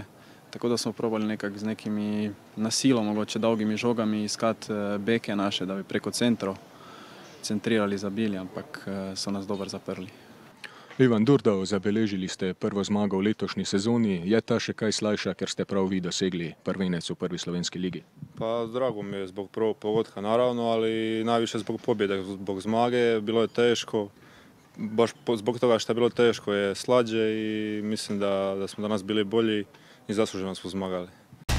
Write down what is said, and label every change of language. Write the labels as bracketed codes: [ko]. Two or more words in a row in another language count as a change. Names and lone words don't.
[sl] Tako da smo probali nekako z nekimi nasilom, mogoče dolgimi žogami iskati beke naše, da bi preko centrov centrirali, zabili, ampak so nas dobro zaprli. Ivan Durdov, zabeležili ste prvo zmago v letošnji sezoni. Je ta še kaj slajša, ker ste prav vi dosegli prvenec v prvi slovenski ligi? [hr] Pa drago mi je zbog prvog pogotka naravno, ali najviše zbog pobjede, zbog zmage. Bilo je teško, baš zbog toga što je bilo teško je slađe i mislim da smo danas bili bolji i zasluženo smo zmagali.